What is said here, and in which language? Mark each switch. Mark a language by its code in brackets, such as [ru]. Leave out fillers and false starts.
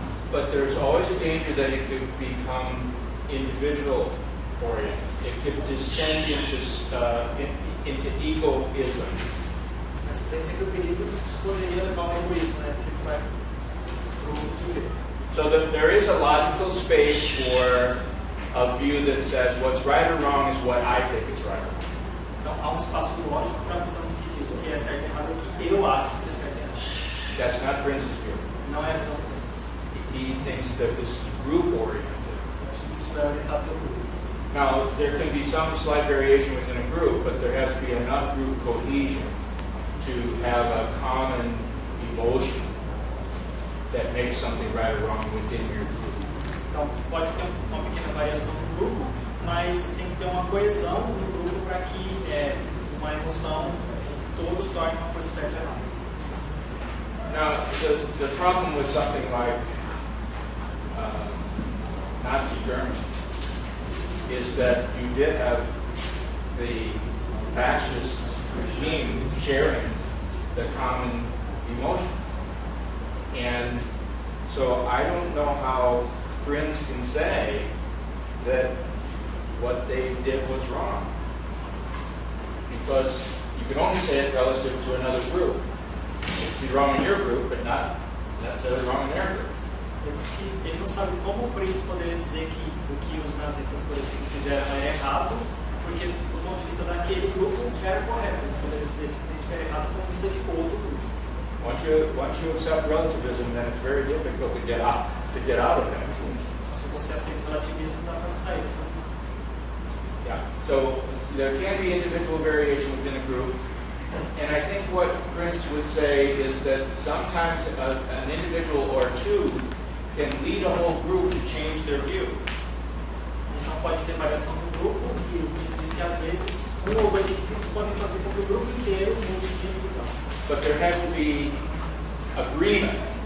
[en] But there's always a danger that it could become individual-oriented. It could descend into egoism. [pt] Mas tem sempre o perigo de que isso poderia levar ao egoísmo, né? Porque vai para o sujeito. [en] So there is a logical space for a view that says what's right or wrong is what I think is right or wrong. [pt] Então há espaço lógico para a visão que diz o que é certo e errado, o que eu acho que é certo e errado. [en] That's not Prince's view. [pt] Não é a visão do Prince. [en] He thinks that this is group-oriented. [pt] Eu acho que isso é orientado pelo grupo. [en] Now, there can be some slight variation within a group, but there has to be enough group cohesion to have a common emotion that makes something right or wrong within your group. [pt] Então, pode ter uma pequena variação no grupo, mas tem que ter uma coesão no grupo para que uma emoção todos tornem uma coisa certa e errada. [en] Now, the problem with something like Nazi Germany is that you did have the fascist regime sharing the common emotion. And so I don't know how Prince can say that what they did was wrong. Because you can only say it relative to another group. It could be wrong in your group, but not necessarily wrong in their group. [pt] Ele não sabe como o Prince poderia dizer que o que os nazistas, por exemplo, fizeram era errado, porque do ponto de vista daquele grupo era correto. Ele poderia dizer que era errado do ponto de vista de outro grupo. [en] Once you accept relativism, then it's very difficult to get out of it. [pt] Se você aceita o relativismo, dá para sair dessa visão. Yeah. [en] So there can be individual variation within a group. And I think what Prince would say is that sometimes an individual or two can lead a whole group to change their view. [pt] Então pode ter variação no grupo, e isso diz que às vezes ou dois indivíduos podem fazer com que o grupo inteiro mude de visão. [en] But there has to be agreement.